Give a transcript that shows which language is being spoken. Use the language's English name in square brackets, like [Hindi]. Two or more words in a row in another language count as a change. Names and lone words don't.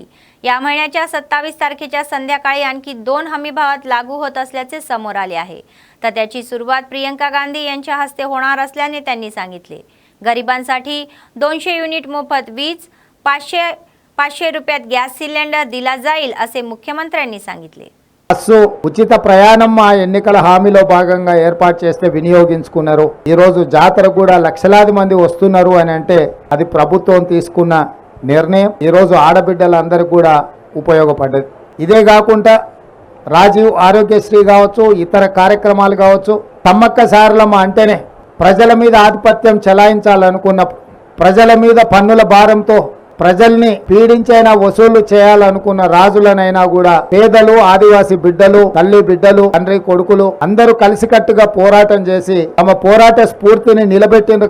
[Marathi] या महिन्याच्या 27 तारखेच्या संध्याकाळी आणखी 2 हमीभावात लागू होत असल्याचे समोर आले आहे. तर त्याची सुरुवात प्रियंका गांधी यांच्या हस्ते होणार असल्याने त्यांनी सांगितले. गरिबांसाठी 200 युनिट मोफत वीज, 500 रुपयात गॅस सिलेंडर दिला जाईल असे मुख्यमंत्र्यांनी सांगितले. [Telugu] బస్సు ఉచిత ప్రయాణం మా ఎన్నికల హామీలో భాగంగా ఏర్పాటు చేస్తే వినియోగించుకున్నారు. ఈరోజు జాతర కూడా లక్షలాది మంది వస్తున్నారు అని అంటే అది ప్రభుత్వం తీసుకున్న నిర్ణయం ఈరోజు ఆడబిడ్డలందరికీ కూడా ఉపయోగపడ్డది. ఇదే కాకుండా రాజీవ్ ఆరోగ్యశ్రీ కావచ్చు, ఇతర కార్యక్రమాలు కావచ్చు, సమ్మక్క సారలమ్మ అంటేనే ప్రజల మీద ఆధిపత్యం చెలాయించాలనుకున్న, ప్రజల మీద పన్నుల భారంతో ప్రజల్ని పీడించైనా వసూలు చేయాలనుకున్న రాజులనైనా కూడా పేదలు, ఆదివాసీ బిడ్డలు, తల్లి బిడ్డలు, తండ్రి కొడుకులు అందరూ కలిసికట్టుగా పోరాటం చేసి తమ పోరాట స్ఫూర్తిని నిలబెట్టిండ్రు.